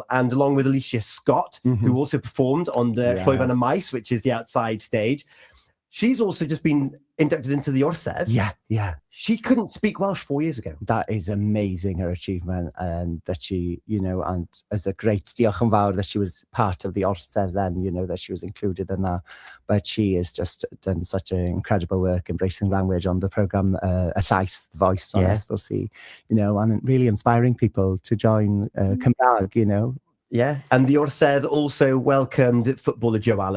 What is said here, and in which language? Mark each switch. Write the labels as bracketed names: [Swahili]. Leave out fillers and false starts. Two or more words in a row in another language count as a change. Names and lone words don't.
[English] And along with Alicia Scott, who also performed on the Llwyfan y Maes, which is the outside stage, she's also just been inducted into the Orsedd. Yeah. She couldn't speak Welsh 4 years ago. That is amazing, her achievement, and that she, and as a great [Welsh] diolch yn fawr [English] that she was part of the Orsedd then, that she was included in that. But she has just done such an incredible work embracing language on the programme, [Welsh] a llais, [English] the voice on SLC, and really inspiring people to join Cymraeg, Yeah, and the Orsedd also welcomed footballer Joe Allen.